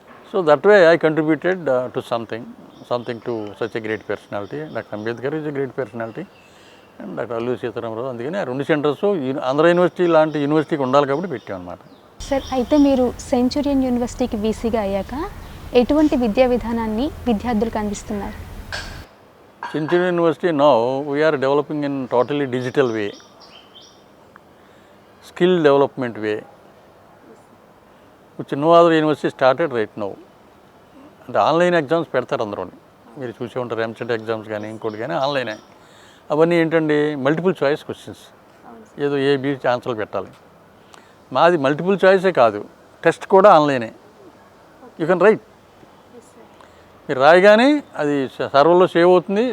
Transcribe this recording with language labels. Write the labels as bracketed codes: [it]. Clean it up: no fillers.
[en] So that way I contributed to something to such a great personality. Doctor Ambedkar is a great personality and doctor Alluri Sitaramaraju. [te] అందుకని ఆ 2 centres Andhra university లాంటి యూనివర్సిటీకి ఉండాలి కాబట్టి పెట్టాం అన్నమాట. సార్, అయితే మీరు సెంచురియన్ యూనివర్సిటీకి వీసీగా అయ్యాక ఎటువంటి విద్యా విధానాన్ని విద్యార్థులకు అందిస్తున్నారు? [en] Centurion University now we are developing in totally digital way, skill development way, which no other university started right now. [te] అంటే ఆన్లైన్ ఎగ్జామ్స్ పెడతారు అందరూ, మీరు చూసే ఉంటారు. ఎంసెట్ ఎగ్జామ్స్ కానీ ఇంకోటి కానీ ఆన్లైనే. అవన్నీ ఏంటండి, మల్టిపుల్ చాయిస్ క్వశ్చన్స్, ఏదో ఏబి ఆన్సర్లు పెట్టాలి. మాది మల్టిపుల్ చాయిసే కాదు, టెస్ట్ కూడా ఆన్లైనే. [en] you can write, [te] మీరు రాయగానే అది సర్వర్లో సేవ్ అవుతుంది.